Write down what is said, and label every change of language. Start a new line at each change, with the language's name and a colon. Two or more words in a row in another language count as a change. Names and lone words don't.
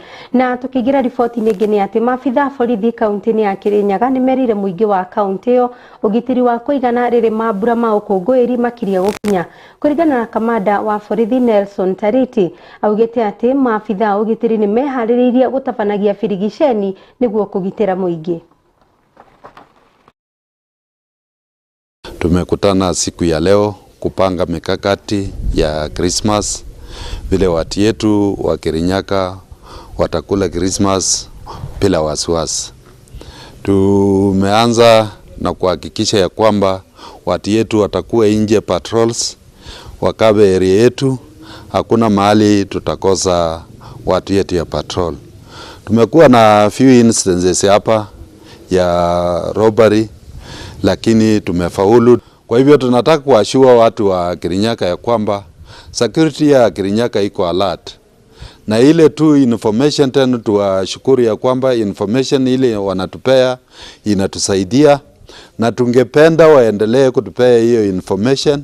Kikuyu: Na tukigira riboti nyingĩ nĩ atĩ maabitha borithi kaunti-inĩ ya Kirinyaga nĩ merire mũingĩ wa kaunti ĩyo ũgitĩri wa kũigana rĩrĩ mambura ma ũkũngũĩri makĩria gũkinya. Kũringana na kamanda wa borithi Nelson Tariti augĩte atĩ maabitha ũgitĩri nĩ meharĩrĩirie gũtabanagia birigiceni nĩguo kũgitĩra mũingĩ.
Swahili: Tumekutana siku ya leo kupanga mikakati ya Christmas vile watu yetu wa Kirinyaga watakula Christmas bila wasiwasi. Tumeanza na kuhakikisha ya kwamba watu yetu watakuwa nje patrols, wakabe area yetu, hakuna mahali tutakosa watu yetu ya patrol. Tumekuwa na
English: few instances
Swahili: hapa ya robbery, lakini tumefaulu. Kwa hivyo tunataka kuashua watu wa Kirinyaga ya kwamba security ya Kirinyaga iko alert. Na ile tu information tena tuwashukuru ya kwamba information ile wanatupea inatusaidia, na tungependa waendelee kutupea hiyo information.